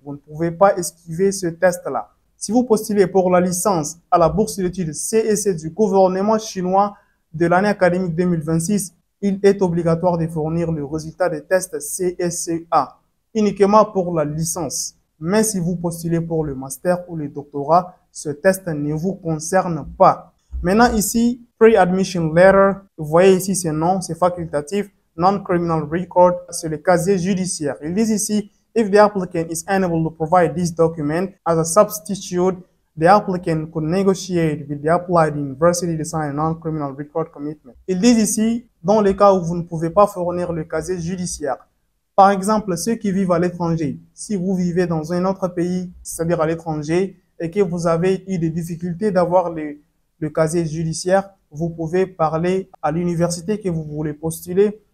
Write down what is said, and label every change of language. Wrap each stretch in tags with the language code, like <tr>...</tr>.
<fr>Vous ne pouvez pas esquiver ce test-là. Si vous postulez pour la licence à la bourse d'études CSC du gouvernement chinois de l'année académique 2026, il est obligatoire de fournir le résultat des tests CSCA uniquement pour la licence. Mais si vous postulez pour le master ou le doctorat, ce test ne vous concerne pas. Maintenant ici, Pre-Admission Letter, vous voyez ici c'est non, c'est facultatif. Non-Criminal Record, c'est le casier judiciaire. Ils disent ici,</fr> <en>if the applicant is unable to provide this document as a substitute, the applicant could negotiate with the applied university to sign a non-criminal record commitment.</en> <fr>Ils disent ici, dans le cas où vous ne pouvez pas fournir le casier judiciaire, par exemple, ceux qui vivent à l'étranger, si vous vivez dans un autre pays, c'est-à-dire à l'étranger, et que vous avez eu des difficultés d'avoir le casier judiciaire, vous pouvez parler à l'université que vous voulez postuler.</fr>